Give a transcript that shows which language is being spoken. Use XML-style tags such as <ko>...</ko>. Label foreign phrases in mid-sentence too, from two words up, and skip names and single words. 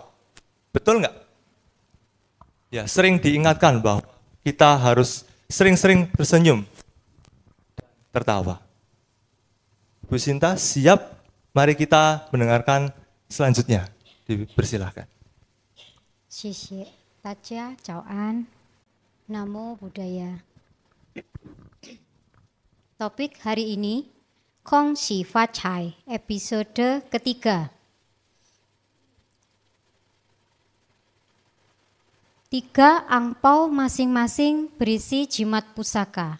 <id>Betul nggak? Ya, sering diingatkan bahwa kita harus sering-sering tersenyum dan tertawa. Bu Sinta, siap? Mari kita mendengarkan selanjutnya. Dipersilahkan.</id> <zh>谢谢大家早安</zh> <pi>Namo Buddhaya.</pi> <id>Topik hari ini, Kong Si Fat Chai, episode ketiga. 3 angpau masing-masing berisi jimat pusaka.</id>